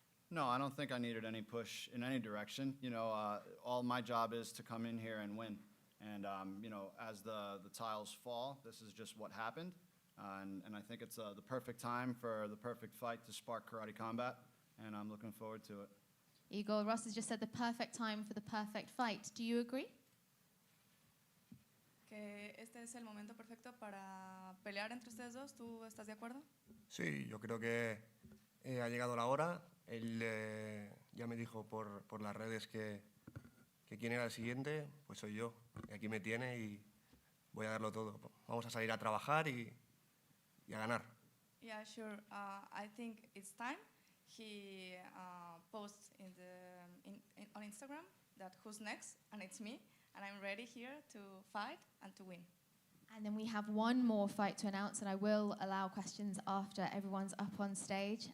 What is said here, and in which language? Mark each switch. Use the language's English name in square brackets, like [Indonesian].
[English] No, I don't think I needed any push in any direction. You know, all my job is to come in here and win. And, you know, as the tiles fall, this is just what happened. And I think it's the perfect time for the perfect fight to spark Karate Combat, and I'm looking forward to it. Igor, Ross has just said the perfect time for the perfect fight. Do you agree? [Spanish] Que este es el momento perfecto para pelear entre ustedes dos. ¿Tú estás de acuerdo? Sí, yo creo que ha llegado la hora. Él ya me dijo por las redes que quién era el siguiente, pues soy yo. Y aquí me tiene y voy a darlo todo. Vamos a salir a trabajar y a ganar. [English] Yeah, sure. I think it's time. He posts on Instagram that who's next, and it's me. And I'm ready here to fight and to win. And then we have one more fight to announce, and I will allow questions after everyone's up on stage.